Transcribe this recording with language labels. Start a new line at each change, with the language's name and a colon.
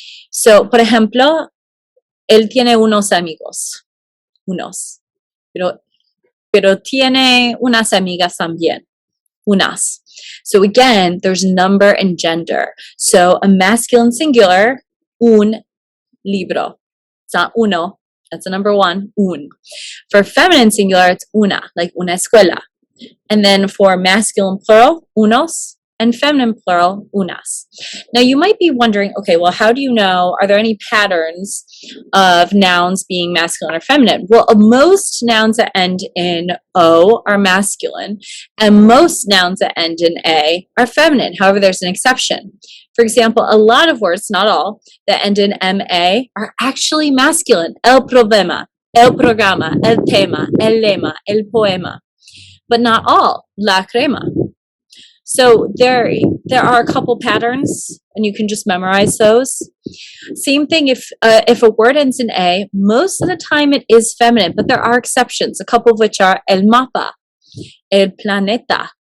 Spanish: So, por ejemplo, él tiene unos amigos. Unos. Pero tiene unas amigas también. Unas.
English: So again, there's number and gender. So a masculine singular, un libro. It's not uno. That's a number one, un. For feminine singular, it's una, like una escuela. And then for masculine plural, unos, and feminine plural, unas. Now you might be wondering, okay, well, how do you know, are there any patterns of nouns being masculine or feminine? Well, most nouns that end in O are masculine, and most nouns that end in A are feminine. However, there's an exception. For example, a lot of words, not all, that end in MA are actually masculine.
Spanish: El problema, el programa, el tema, el lema, el poema.
English: But not all. La crema. So there are a couple patterns, and you can just memorize those. Same thing if a word ends in A, most of the time it is feminine, but there are exceptions, a couple of which are el mapa, el planeta.